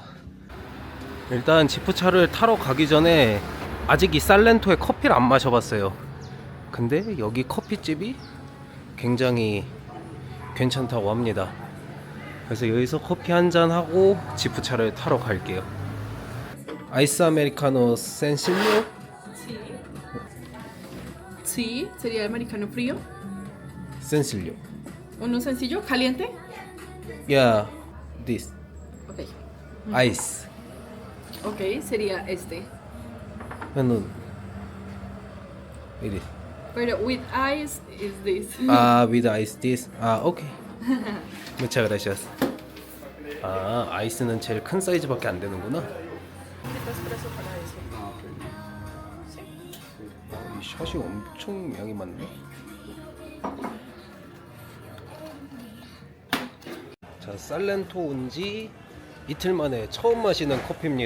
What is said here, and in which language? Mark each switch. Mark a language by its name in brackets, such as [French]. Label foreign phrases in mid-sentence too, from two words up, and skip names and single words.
[Korean] 일단 지프차를 타러 가기 전에 아직 이 살렌토에 커피를 안 마셔봤어요. 근데 여기 커피집이 굉장히 괜찮다고 합니다. 그래서 여기서 커피 한잔 하고 지프차를 타러 갈게요. 아이스 아메리카노 센실리오? [Spanish] Sí, sería el americano frío. 센실리오. Uno sencillo, caliente. [English] Yeah, this. Ok. [Korean] 아이스. [Spanish] Ok, sería este. No. [English] It is. Pero with ice is this. with ice this. [Spanish] Okay. Muchas gracias. [Korean] 아이스는 제일 큰 사이즈밖에 안 되는구나. 이 샷이 엄청 양이 많네. 자, 살렌토 온지 이틀 만에 처음 마시는 커피입니다.